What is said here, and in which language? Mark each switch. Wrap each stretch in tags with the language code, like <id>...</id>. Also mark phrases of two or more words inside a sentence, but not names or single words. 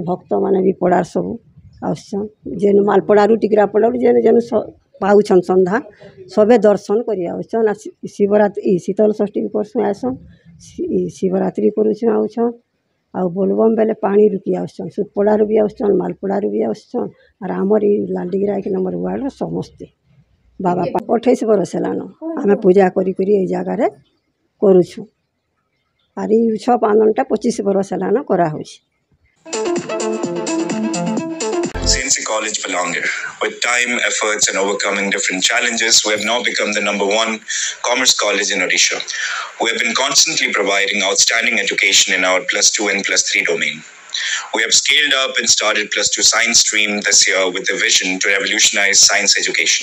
<spv>ଭକ୍ତମାନେ ବି ପଡ଼ାର ସବୁ ଆସୁଛନ୍ ଯେନ୍ ମାଲପଡ଼ାରୁ ଟିକରାପଡ଼ାରୁ ଯେନ୍ ପାଉଛନ୍ ସନ୍ଧ୍ୟା ସବେ ଦର୍ଶନ କରି ଆସୁଛନ୍ ଆର୍ ଶିବରାତ୍ରି ଶୀତଳ ଷଷ୍ଠୀ ବି କରସୁଁ ଆଏସନ୍ ଶିବରାତ୍ରି କରୁଛନ୍ ଆଉଛନ୍ ଆଉ ବୋଲବମ୍ ବେଲେ ପାଣି ରୁକି ଆସୁଛନ୍ ସୁତପଡ଼ାରୁ ବି ଆସୁଛନ୍ ମାଲପଡ଼ାରୁ ବି ଆସୁଛନ୍ ଆର୍ ଆମର୍ ଇ ଲାଲଡ଼ିଗିରା 1 ନମ୍ବର ୱାର୍ଡ଼ର ସମସ୍ତେ ବାବା 28 ବରଷ ହେଲାନ ଆମେ ପୂଜା କରି ଏଇ ଜାଗାରେ କରୁଛୁ ଆର୍ ଇ ଉତ୍ସବ ପାଳନଟା 25 ବରଷ ହେଲାନ କରାହଉଛି</spv> <en>CNC College Belanger. With time, efforts, and overcoming different challenges, we have now become the #1 commerce college in Odisha. We have been constantly providing outstanding education in our +2 and +3 domain. We have scaled up and started +2 science stream this year with a vision to revolutionize science education.</en>